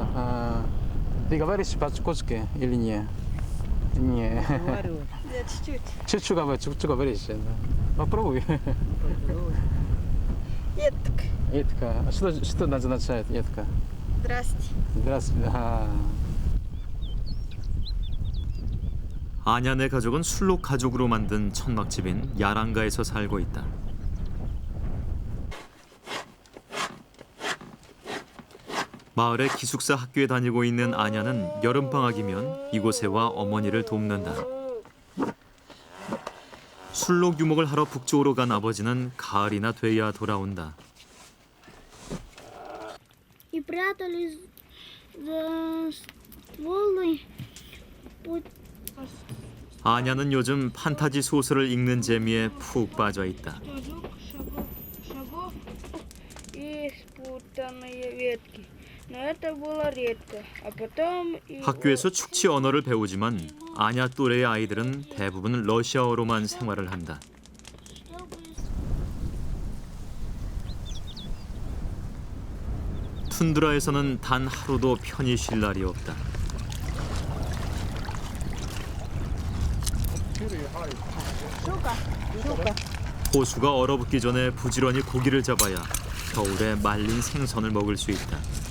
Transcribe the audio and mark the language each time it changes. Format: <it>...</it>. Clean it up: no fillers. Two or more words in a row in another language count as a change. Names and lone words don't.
<ru>Ты говоришь по-чукотски или не? Не. Говорю. Да, чуть-чуть. Чуть-чуть говоришь. Да. Попробуй. Етка. Етка. А что означает етка? Здрасте. Здравствуйте.</ru> <ko>아냐네 가족은 술록 가족으로 만든 천막집인 야랑가에서 살고 있다. 마을의 기숙사 학교에 다니고 있는 아냐는 여름방학이면 이곳에 와 어머니를 돕는다. 술록 유목을 하러 북쪽으로 간 아버지는 가을이나 돼야 돌아온다.</ko> <ru>И прятались за стволы.</ru> <ko>아냐는 요즘 판타지 소설을 읽는 재미에 푹 빠져 있다.</ko> <ru>Шагов и спутанные ветки. Но это было редко. А потом и</ru> <ko>학교에서 축치 언어를 배우지만 아냐 또래의 아이들은 대부분 러시아어로만 생활을 한다. 툰드라에서는 단 하루도 편히 쉴 날이 없다. 호수가 얼어붙기 전에 부지런히 고기를 잡아야 겨울에 말린 생선을 먹을 수 있다.</ko>